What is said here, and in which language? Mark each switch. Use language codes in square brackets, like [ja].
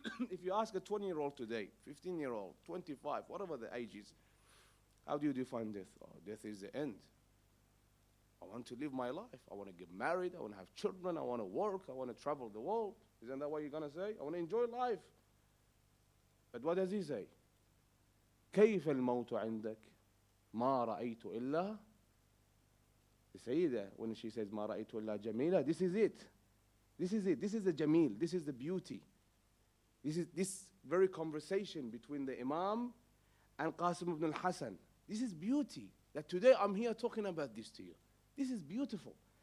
[en] If you ask a 20-year-old today, 15-year-old, 25, whatever the age is, how do you define death? Oh, death is the end. I want to live my life. I want to get married. I want to have children. I want to work. I want to travel the world. Isn't that what you're going to say? I want to enjoy life. But what does he say? [ar] كيف الموت عندك ما رأيت إلا. [en] The Sayyida, when she says [ar] ما رأيت إلا جميلة, [en] this is it. This is it. This is the Jamil. This is the beauty. This is this very conversation between the Imam and Qasim ibn al-Hasan. This is beauty. That today I'm here talking about this to you. This is beautiful.